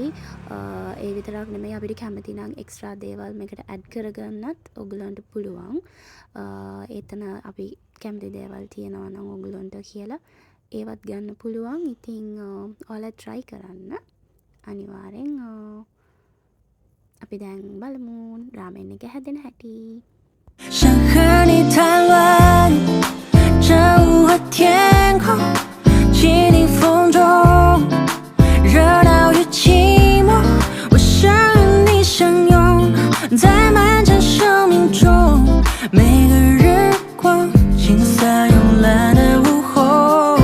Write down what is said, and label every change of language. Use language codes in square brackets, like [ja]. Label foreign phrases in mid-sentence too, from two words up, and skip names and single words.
[si] ඒ විතරක් නෙමෙයි අපිට කැමති නම් එක්ස්ට්‍රා දේවල් මේකට ඇඩ් කරගන්නත් ඔයගලන්ට පුළුවන්. එතන අපි කැමති දේවල් තියෙනවා නම් ඔයගලන්ට කියලා ඒවත් ගන්න පුළුවන්. ඉතින් ඔයාලා try කරන්න. අනිවාර්යෙන් අපි දැන් බලමු රාමෙන් එක හැදෙන හැටි. [zh] 想和你谈论这雾和天空，细腻风中，热闹与寂寞。我想与你相拥，在漫长生命中，每个日光倾洒慵懒的午后。